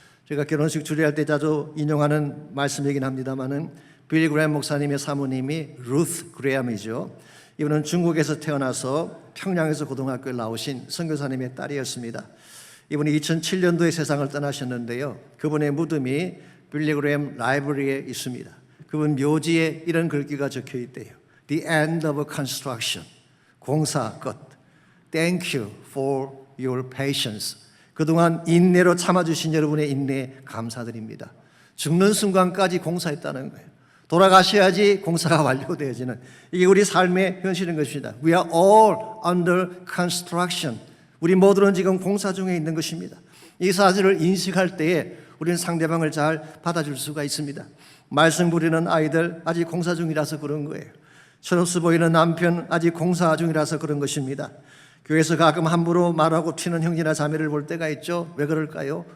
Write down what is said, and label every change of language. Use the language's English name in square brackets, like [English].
[Korean] 제가 결혼식 주례할 때 자주 인용하는 말씀이긴 합니다만은 빌리 그레엄 목사님의 사모님이 루스 그레엄이죠. 이분은 중국에서 태어나서 평양에서 고등학교를 나오신 선교사님의 딸이었습니다. 이분이 2007년도에 세상을 떠나셨는데요. 그분의 무덤이 빌리그램 라이브러리에 있습니다. 그분 묘지에 이런 글귀가 적혀 있대요. [English] The end of construction. [Korean] 공사 끝. [English] Thank you for your patience. [Korean] 그동안 인내로 참아주신 여러분의 인내에 감사드립니다. 죽는 순간까지 공사했다는 거예요. 돌아가셔야지 공사가 완료되어지는, 이게 우리 삶의 현실인 것입니다. [English] We are all under construction. [Korean] 우리 모두는 지금 공사 중에 있는 것입니다. 이 사실을 인식할 때에 우리는 상대방을 잘 받아줄 수가 있습니다. 말썽 부리는 아이들 아직 공사 중이라서 그런 거예요. 철없어 보이는 남편 아직 공사 중이라서 그런 것입니다. 교회에서 가끔 함부로 말하고 튀는 형제나 자매를 볼 때가 있죠. 왜 그럴까요?